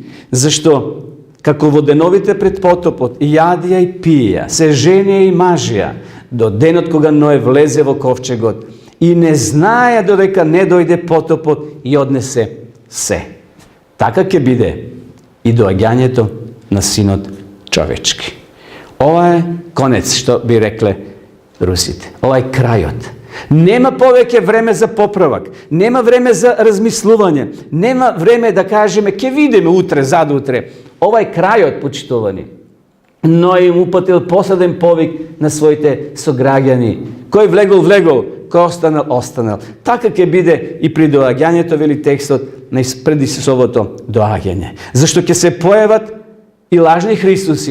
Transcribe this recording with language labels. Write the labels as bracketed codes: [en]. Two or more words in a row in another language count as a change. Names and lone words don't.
[mk] Зашто како во деновите пред потопот, јадија и пија, се женија и мажија, до денот кога Ное влезе во ковчегот и не знаја додека не дојде потопот и однесе се. Така ќе биде и доаѓањето на Синот човечки. Ова е конец, што би рекле русите. Ова е крајот. Нема повеќе време за поправак, нема време за размислување, нема време да кажеме ќе видиме утре, задутре. Овај крај почитувани. Но им упатил посаден повик на своите сограѓани. Кој влегол, кој останал. Така ќе биде и при доаѓањето, вели текстот, пред Исусовото доаѓање. Зашто ќе се појават и лажни Христуси.